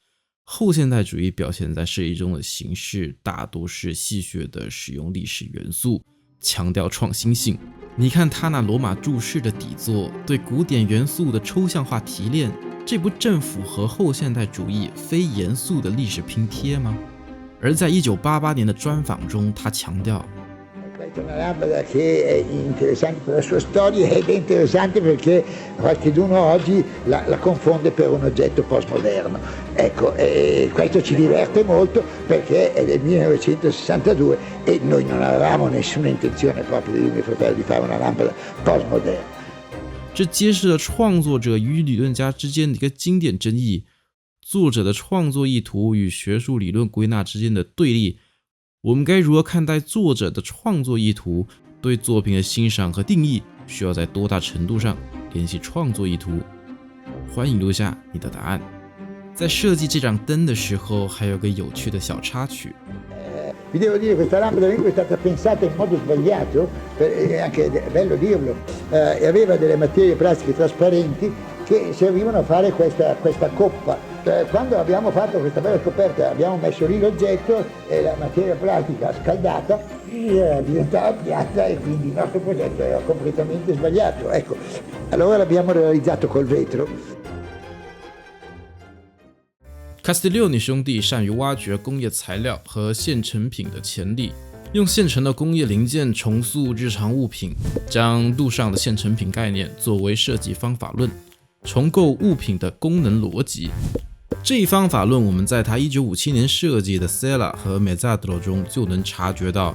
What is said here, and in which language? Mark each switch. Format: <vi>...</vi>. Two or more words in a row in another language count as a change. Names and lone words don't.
<zh>后现代主义表现在设计中的形式大多是戏谑地使用历史元素，强调创新性。你看他那罗马柱式的底座，对古典元素的抽象化提炼，这不正符合后现代主义非严肃的历史拼贴吗？而在1988年的专访中，他强调</zh> <it>Questa è una lampada che è interessante per la sua storia ed è interessante perché qualcuno oggi la confonde per un oggetto postmoderno. Ecco, questo ci diverte molto perché è del 1962 e noi non avevamo nessuna intenzione proprio di mio fratello di fare una lampada postmoderna.</it> <zh>这揭示了创作者与理论家之间的一个经典争议，作者的创作意图与学术理论归纳之间的对立。我们该如何看待作者的创作意图？对作品的欣赏和定义需要在多大程度上联系创作意图？欢迎留下你的答案。在设计这盏灯的时候，还有个有趣的小插曲。</zh> <it>Vi devo dire, questa lampada è stata pensata in modo sbagliato, è anche bello dirlo, e aveva delle materie plastiche trasparenti che servivano a fare questa coppa. Quando abbiamo fatto questa bella scoperta, abbiamo messo lì l'oggetto e la materia plastica scaldata diventava piatta e quindi il nostro progetto era completamente sbagliato. Ecco, allora l'abbiamo realizzato col vetro.</it> <zh>Castiglioni 兄弟善于挖掘工业材料和现成品的潜力，用现成的工业零件重塑日常物品，将路上的现成品概念作为设计方法论，重构物品的功能逻辑。这一方法论我们在他1957年设计的 Sella 和 Mezzadro 中就能察觉到。</zh>